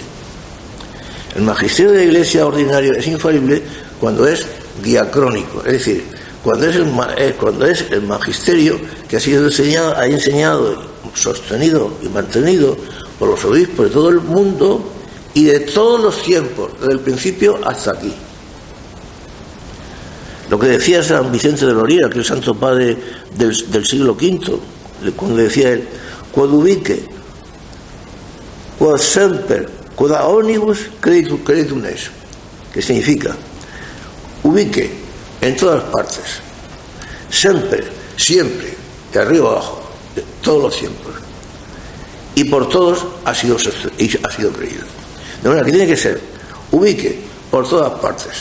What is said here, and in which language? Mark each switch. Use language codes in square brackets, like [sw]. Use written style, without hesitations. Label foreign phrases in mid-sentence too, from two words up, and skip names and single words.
[es] El magisterio de la Iglesia ordinario es infalible cuando es diacrónico, es decir, cuando es el magisterio que ha sido enseñado, sostenido y mantenido por los obispos de todo el mundo y de todos los tiempos, desde el principio hasta aquí. Lo que decía San Vicente de Loriga, que es el santo padre del siglo V, cuando decía él, [la] quod ubique, quod semper, quod a omnibus creditum es, [es] que significa ubique en todas partes, siempre, de arriba abajo, de todos los tiempos, y por todos ha sido creído. De manera que tiene que ser ubique por todas partes.